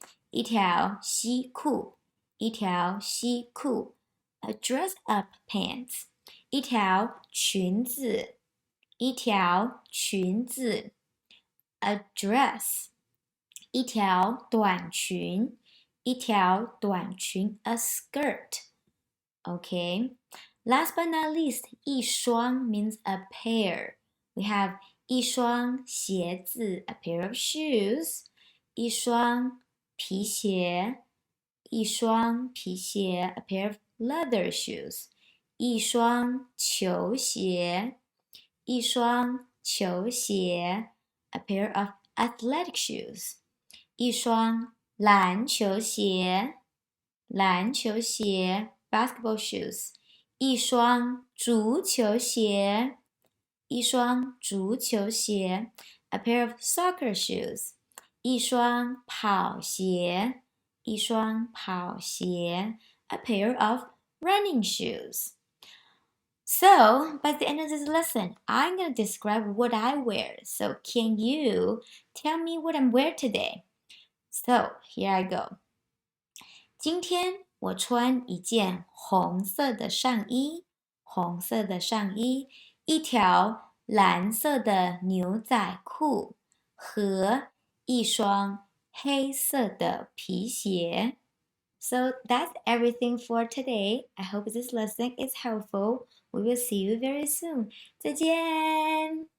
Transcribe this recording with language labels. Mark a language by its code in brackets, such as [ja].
[zh] 一条西裤一条西裤 [en] a dress up pants. [zh] 一条裙子一条裙子 [en] a dress. [zh] 一条短裙一条短裙 [en] a skirt. Okay. Last but not least, [zh] 一双 [en] means a pair. We have [zh] 一双鞋子 [en] a pair of shoes. [zh] 一双皮鞋一双皮鞋 [en] a pair of leather shoes. [zh] 一双球鞋一双球鞋 [en] a pair of athletic shoes. [zh] 一双篮球鞋篮球鞋 [en] basketball shoes. [zh] 一双足球鞋一双足球鞋 [en] a pair of soccer shoes. [zh] 一双跑鞋一双跑鞋 [en] a pair of running shoes. So, by the end of this lesson, I'm going to describe what I wear. So, can you tell me what I'm wearing today? So, here I go. [zh] 今天我穿一件红色的上衣，红色的上衣，一条蓝色的牛仔裤和一双黑色的皮鞋。 [en] So that's everything for today. I hope this lesson is helpful. We will see you very soon. [zh] 再见。